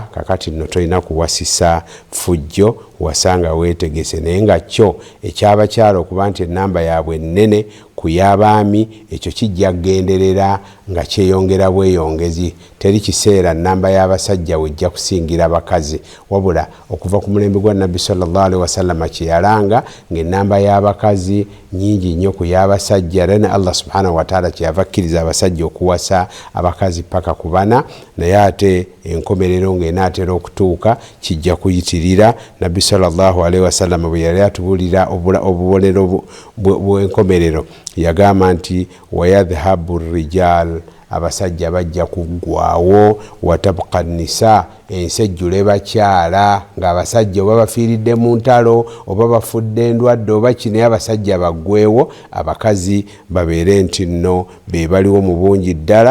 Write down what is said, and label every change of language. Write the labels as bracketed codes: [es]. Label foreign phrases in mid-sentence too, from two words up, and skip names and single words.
[lg] Kakati nno tolina kuwasisa ffujjo, wasanga weetegese. Naye nga kyo eky'abakyala okuba nti ennamba yaabwe nnene ku y'abaami, ekyo kijja kugenderera nga kyeyongera bweyongezi. Teri kiseera nnamba y'abasajja wejja kusingira abakazi, wabula okuva ku mulembe gwa Nabbi [ar] صلى الله عليه وسلم [lg] kyeyalanga ng'ennamba y'abakazi nnyingi nnyo ku y'abasajja. Era ne [ar] الله سبحانه وتعالى [lg] kyeyava akkiriza abasajja okuwasa abakazi paka ku bana, naye ate enkomerero ng'enaatera okutuuka kijja kuyitirira. Nabbi [ar] صلى الله عليه وسلم [lg] bwe yali atubuulira obubonero bw'enkomerero yagamba nti [ar] ويذهب الرجال, [lg] abasajja bajja kuggwaawo, [ar] وتبقى النساء, [lg] ensejjule bakyala, ng'abasajja oba bafiiridde mu ntalo oba bafudde endwadde oba kinaye abasajja baggweewo, abakazi babeere nti nno be baliwo mu bungi ddala.